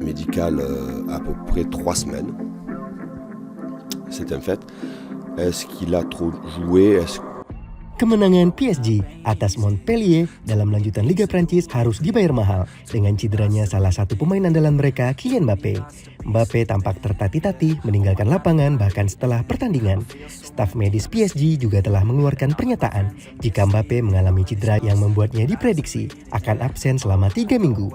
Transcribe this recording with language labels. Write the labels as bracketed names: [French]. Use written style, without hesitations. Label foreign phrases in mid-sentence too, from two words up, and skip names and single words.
[French] médical à peu près 3 semaines. C'est un fait. Est-ce qu'il a trop joué? [Indonesian] Kemenangan PSG atas Montpellier dalam lanjutan Liga Prancis harus dibayar mahal dengan cederanya salah satu pemain andalan mereka, Kylian Mbappé. Mbappé tampak tertatih-tatih meninggalkan lapangan bahkan setelah pertandingan. Staf medis PSG juga telah mengeluarkan pernyataan jika Mbappé mengalami cedera yang membuatnya diprediksi akan absen selama 3 minggu.